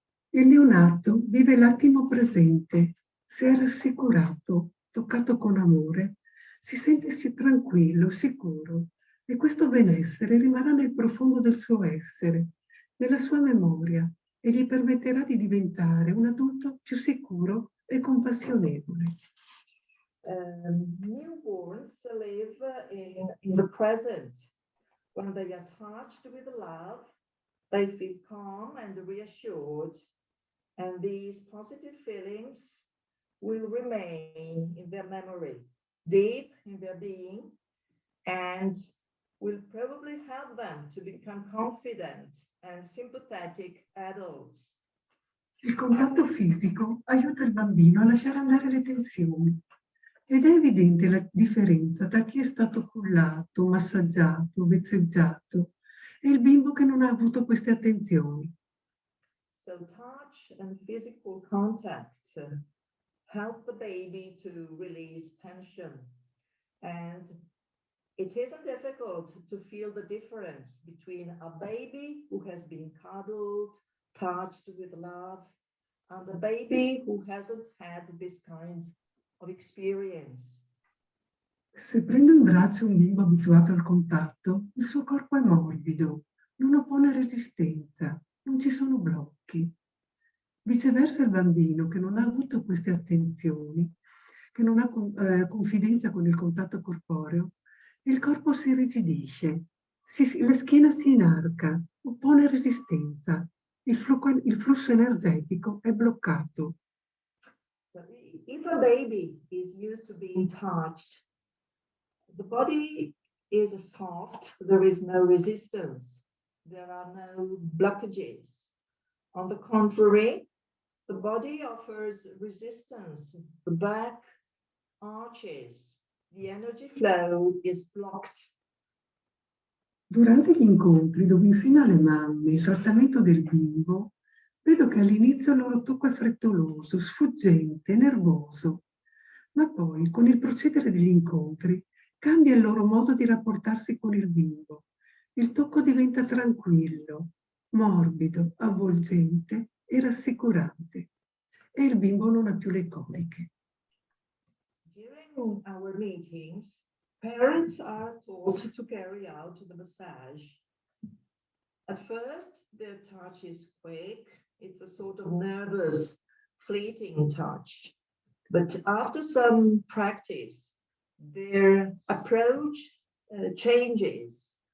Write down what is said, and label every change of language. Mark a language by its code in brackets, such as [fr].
[it] Il neonato vive l'attimo presente, se è rassicurato, toccato con amore, si sente tranquillo, sicuro, e questo benessere rimarrà nel profondo del suo essere, nella sua memoria, e gli permetterà di diventare un adulto più sicuro e compassionevole. [en] Newborns live in the present. When they are touched with love, they feel calm and reassured, and these positive feelings will remain in their memory, deep in their being, and will probably help them to become confident and sympathetic adults. [it] Il contatto fisico aiuta il bambino a lasciare andare le tensioni ed è evidente la differenza tra chi è stato cullato, massaggiato, vezzeggiato e il bimbo che non ha avuto queste attenzioni. [en] So touch and physical contact help the baby to release tension, and it isn't difficult to feel the difference between a baby who has been cuddled, touched with love, and a baby who hasn't had this kind of experience. [it] Se prendo in braccio un bimbo abituato al contatto, il suo corpo è morbido, non oppone resistenza, non ci sono blocchi. Viceversa il bambino che non ha avuto queste attenzioni, che non ha confidenza con il contatto corporeo, il corpo si irrigidisce, la schiena si inarca, oppone resistenza, il flusso energetico è bloccato. [en] So if a baby is used to being touched, the body is soft, there is no resistance, there are no blockages. On the contrary, the body offers resistance, the back arches, the energy flow is blocked. [it] Durante gli incontri dove insegno alle mamme il trattamento del bimbo, vedo che all'inizio il loro tocco è frettoloso, sfuggente, nervoso, ma poi con il procedere degli incontri cambia il loro modo di rapportarsi con il bimbo. Il tocco diventa tranquillo, morbido, avvolgente e rassicurante e il bimbo non ha più le coliche. [en] During our meetings, parents are taught to carry out the massage. At first, their touch is quick. It's a sort of nervous, fleeting touch. But after some practice, their approach changes.